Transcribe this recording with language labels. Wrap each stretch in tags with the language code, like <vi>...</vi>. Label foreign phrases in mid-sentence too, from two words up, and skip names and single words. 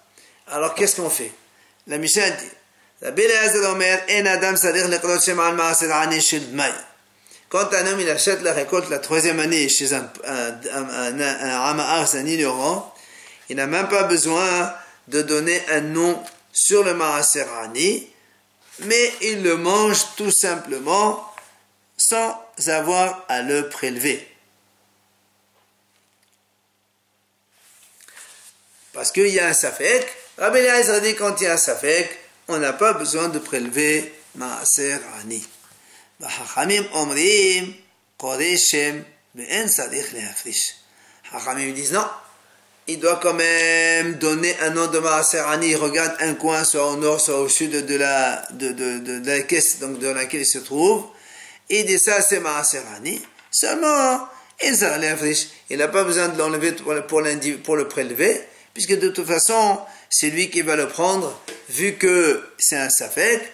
<fr>Alors qu'est-ce qu'on fait? La Mishnah dit, quand un homme il achète la récolte la troisième année chez un Hamar, un ignorant, il n'a même pas besoin de donner un nom sur le</fr> <he>מעשר עני,</he> <fr>mais il le mange tout simplement sans avoir à le prélever. Parce qu'il y a un safek. Rabbi Eliezer dit quand il y a un safek, on n'a pas besoin de prélever</fr> <he>מעשר עני. חכמים אומרים קורא שם ואין צריך להפריש.</he> <fr>Hachamim disent non. Il doit quand même donner un nom de</fr> <he>מעשר עני.</he> <fr>Il regarde un coin, soit au nord, soit au sud de la caisse donc dans laquelle il se trouve. Il dit ça, c'est</fr> <he>מעשר עני.</he> <fr>Seulement, il n'a pas besoin de l'enlever pour le prélever, puisque de toute façon, c'est lui qui va le prendre, vu que c'est un safek.</fr>